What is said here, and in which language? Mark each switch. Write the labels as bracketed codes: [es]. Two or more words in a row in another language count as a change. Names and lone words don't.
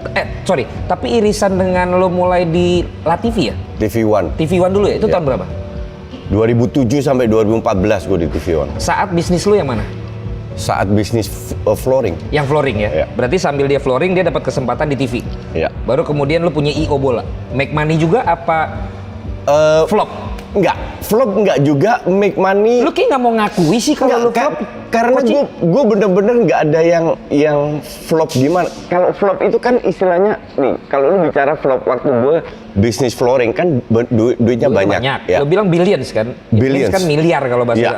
[id] Sorry, tapi irisan dengan lo mulai di LaTV ya? TV One. TV One dulu ya? Itu Iya. tahun berapa? 2007 sampai 2014 gue di TV One. Saat bisnis lo yang mana? Saat bisnis flooring. Yang flooring ya? Iya. Berarti sambil dia flooring dia dapat kesempatan di TV. Iya. Baru kemudian lo punya IO bola. [en] Make money [id] juga apa flop? Enggak, flop enggak juga, [en] make money. [id] Lo kayak nggak mau ngakui sih kalau lo flop. Karena gue bener-bener nggak ada yang flop gimana. Kalau flop itu kan istilahnya nih, kalau lu bicara flop waktu gue bisnis flooring kan duitnya banyak. Lo bilang billions kan? Billions. Kan miliar kalau bahasa Ya,